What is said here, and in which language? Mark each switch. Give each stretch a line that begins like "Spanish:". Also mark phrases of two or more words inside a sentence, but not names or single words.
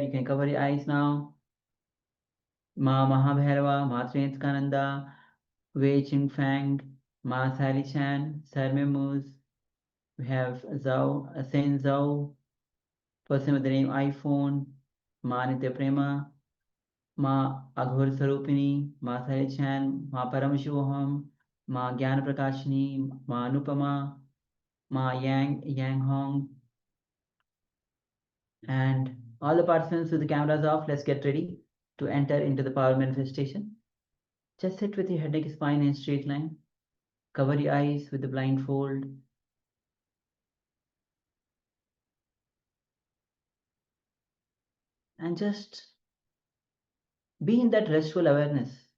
English: You can cover your eyes now. Ma Mahabhairava, Ma Trinskananda, Wei Ching Fang, Ma Sally Chan, Sarme Moose. We have Zhao, Asen Zhao, person with the name iPhone, Ma Nitya Prema, Ma Aghor Sarupini, Ma Sarichan, Ma Paramashivoham, Ma Jnana Prakashini, Ma Anupama, Ma Yang Hong, and all the participants with the cameras off, let's get ready to enter into the power manifestation. Just sit with your head, neck, spine in a straight line. Cover your eyes with the blindfold. And just be in that restful awareness.